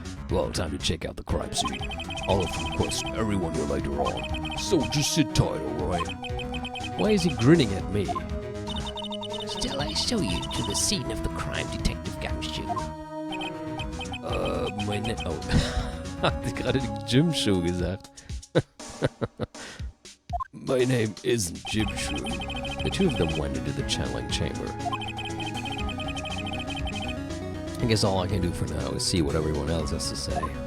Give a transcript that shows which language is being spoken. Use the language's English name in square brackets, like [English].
[English] Well, time to check out the crime scene. I'll have to question everyone here later on. So just sit tight, alright? Why is he grinning at me? Shall I show you to the scene of the crime, Detective Gumshoe? [German] Meine... Oh. Hat sie gerade Gym-Show gesagt. [English] My name isn't Jim Shrew. The two of them went into the channeling chamber. I guess all I can do for now is see what everyone else has to say.